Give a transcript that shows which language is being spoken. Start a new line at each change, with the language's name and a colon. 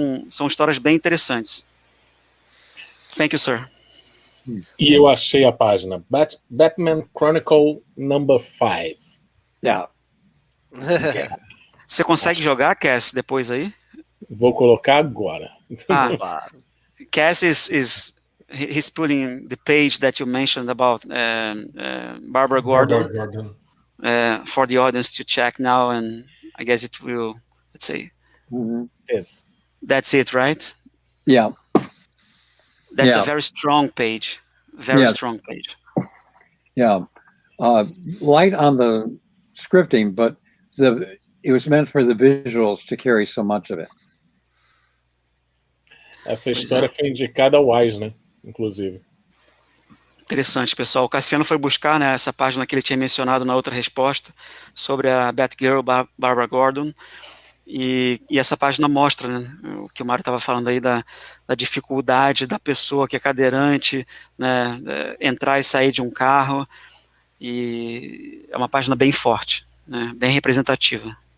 Portuguese: São histórias bem interessantes.
English: Thank you, sir.
Portuguese: E eu achei a página. Batman Chronicle number 5.
English: Yeah.
Portuguese: Você consegue jogar, Cass, depois aí? Vou colocar agora.
English: Cass he's putting the page that you mentioned about Barbara Gordon, for the audience to check now, and I guess it will, let's say, yes. That's it, right? Yeah. That's a very strong page. Very strong page. Yeah. Light on the scripting, but it was meant for the visuals to carry so much of it.
Portuguese: Essa história foi indicada ao WISE, né? Inclusive. Interessante, pessoal. O Cassiano foi buscar, né, essa página que ele tinha mencionado na outra resposta sobre a Batgirl Barbara Gordon, e essa página mostra, né, o que o Mário estava falando aí da dificuldade da pessoa que é cadeirante, né, entrar e sair de um carro, e é uma página bem forte, né, bem representativa.